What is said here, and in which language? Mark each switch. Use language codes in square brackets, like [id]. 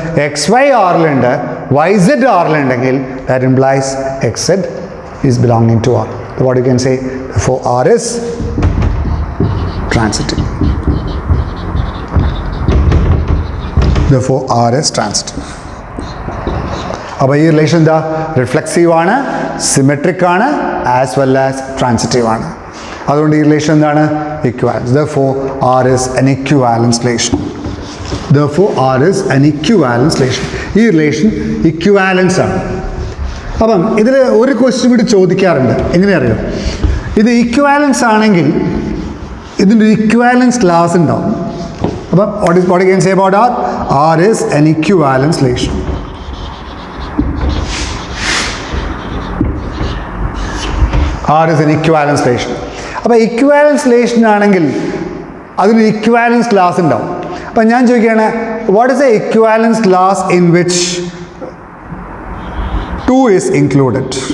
[ml] X Y ആറിലുണ്ട്, Y Z ആറിലുണ്ടെങ്കിൽ [en] that implies xz is belonging to R. So what you can say? Therefore R is transitive. Therefore R is transitive. [ml] അപ്പോൾ ഈ relation എന്താ? Reflexive ആണ്, symmetric ആണ്, as well as transitive ആണ്. അതുകൊണ്ട് ഈ relation എന്താണ്? Equivalence. [en] Therefore R is an equivalence relation. Therefore R is an equivalence relation. [ml] ഈ റിലേഷൻ ഇക്വാലൻസ് ആണ്. അപ്പം ഇതിൽ ഒരു ക്വസ്റ്റ്യൻ കൂടി ചോദിക്കാറുണ്ട്. എങ്ങനെ അറിയാം? ഇത് ഇക്വാലൻസ് ആണെങ്കിൽ ഇതിൻ്റെ ഒരു ഇക്വാലൻസ് ക്ലാസ് ഉണ്ടാവും. അപ്പം [en] what you can say about R? R is an equivalence relation. R is an equivalence relation. [ml] അപ്പോൾ ഇക്വാലൻസ് റിലേഷൻ ആണെങ്കിൽ അതിനൊരു ഇക്വാലൻസ് ക്ലാസ് ഉണ്ടാവും. അപ്പം ഞാൻ ചോദിക്കുകയാണ്, [en] What is a equivalence class in which 2 is included?